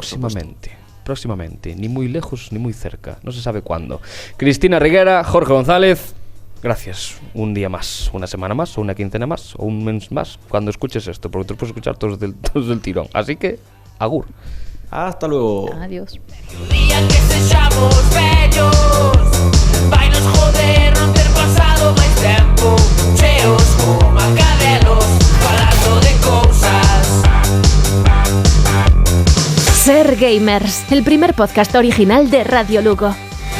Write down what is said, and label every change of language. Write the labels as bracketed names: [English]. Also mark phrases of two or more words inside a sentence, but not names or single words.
[Spanish] Próximamente. Ni muy lejos ni muy cerca. No se sabe cuándo. Cristina Riguera, Jorge González, gracias. Un día más, una semana más, o una quincena más, o un mes más, cuando escuches esto, porque tú puedes escuchar todos del tirón. Así que, agur. Hasta luego. Adiós. [Galician] Un día que sexamos vellos, vai nos joder non ter pasado máis tempo, cheos como a cadelos, falando de cousas. [Spanish] Ser Gamers, el primer podcast original de Radio Lugo.